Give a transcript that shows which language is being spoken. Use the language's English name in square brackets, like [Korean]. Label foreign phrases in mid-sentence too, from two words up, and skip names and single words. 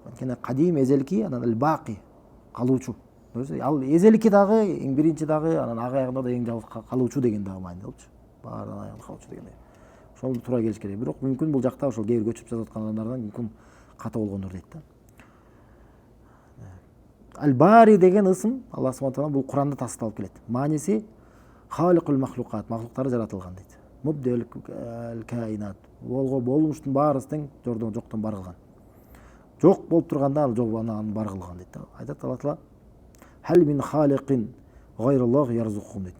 [Kyrgyz] Анткени кадим эзелки, анан ал-бақи калуучу. Ал эзелки дагы, эң биринчи дагы, анан ак аягында да эң жалгыз калуучу деген дагы мааниде болчу. Баарынан аягында калуучу дегендей. Ошол туура келиш керек. Бирок мүмкүн бул жакта ошол кээ бир көчүп жазып аткан адамдардан мүмкүн ката болгондур дейт да. Ал-бари деген ысым Аллах [Arabic] سبحانه وتعالى [Kyrgyz] бул Куранда тасталып келет. Мааниси [Arabic] خالق المخلوقات, [Kyrgyz] махлуктар жаратылган дейт. [Arabic] مبدع الكائنات. [Kyrgyz] Болмуштун баарысы тең жоктон бар кылган. Жок болуп турганда ал аны бар кылган дейт. Айтат Аллах таала: [Arabic] "هل من خالق غير الله يرزقكم" [Kyrgyz] дейт.